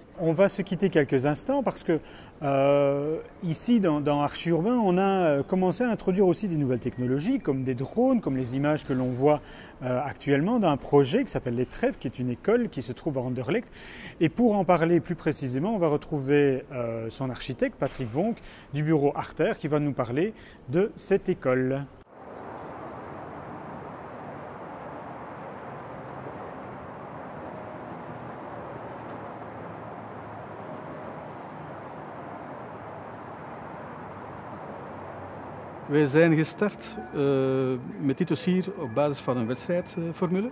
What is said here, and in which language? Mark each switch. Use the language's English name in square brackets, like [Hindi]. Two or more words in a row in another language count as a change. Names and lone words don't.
[French] On va se quitter quelques instants parce que ici, dans Archi-Urbain, on a commencé à introduire aussi des nouvelles technologies comme des drones, comme les images que l'on voit actuellement d'un projet qui s'appelle Les Trèves, qui est une école qui se trouve à Anderlecht. Et pour en parler plus précisément, on va retrouver son architecte, Patrick Vonk, du bureau Arter, qui va nous parler de cette école. [Dutch] Wij zijn gestart met dit dossier op basis van een wedstrijdformule.